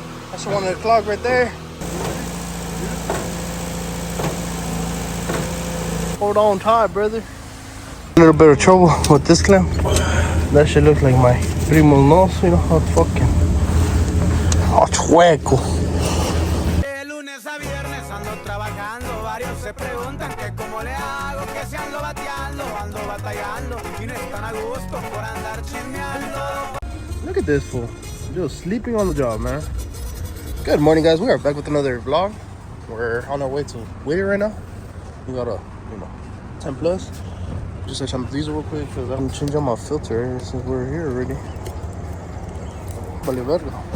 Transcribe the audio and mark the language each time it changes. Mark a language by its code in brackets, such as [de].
[en] That's one of the clog right there. Hold on tight, brother. A little bit of trouble with this clamp. That shit looks like my primo nose, you know how fucking. [es] Oh, chueco. De lunes a viernes ando trabajando, varios se preguntan que cómo le hago, que si ando bateando, ando batallando y no están a gusto por andar chismeando. [en] Look at this fool, just sleeping on the job, man. Good morning, guys. We are back with another vlog. We're on our way to Whittier right now. We got a 10 plus. Just touch on the diesel real quick because I'm changing my filter since we're here already. Vale verga.